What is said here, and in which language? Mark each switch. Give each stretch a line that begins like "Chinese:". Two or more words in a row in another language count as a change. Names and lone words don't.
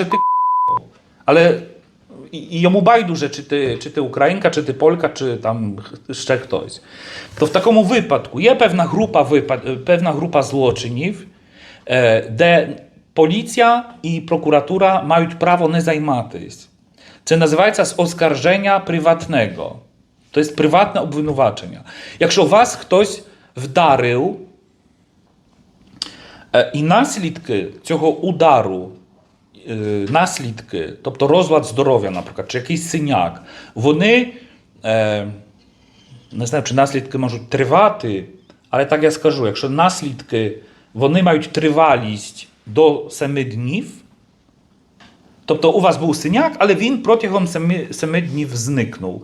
Ukrainian: І просто скаже, ти але і йому байдуже, чи ти українка, чи ти полька, чи там ще хтось. То в такому випадку є певна група злочинів, де поліція і прокуратура мають
Polish: prawo nie zajmatись.
Ukrainian: Це називається з
Polish: oskarżenia prywatnego. To jest prywatne obwинувачення.
Ukrainian: Якщо вас хтось вдарив, і наслідки цього удару, наслідки, тобто розлад здоров'я, наприклад, чи якийсь синяк, вони, не знаю, чи наслідки можуть тривати, але так я скажу, якщо наслідки, вони мають тривалість до 7 днів, тобто у вас був синяк, але він протягом 7 днів зникнув.